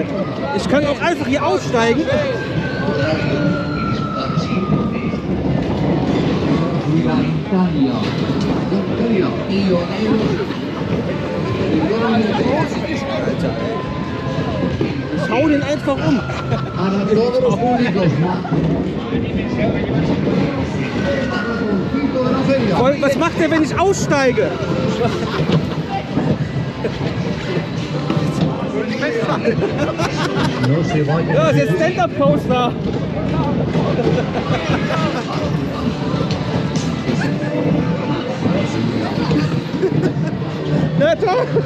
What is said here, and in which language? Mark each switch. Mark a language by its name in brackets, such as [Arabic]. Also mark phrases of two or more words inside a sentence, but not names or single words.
[German] Ich kann auch einfach hier aussteigen! Italia. Schau den einfach um. [Spanish] Para todos los públicos. [German] Was macht der, wenn ich aussteige? Ja, das ist jetzt Stand-Up-Coaster. Ja, toll.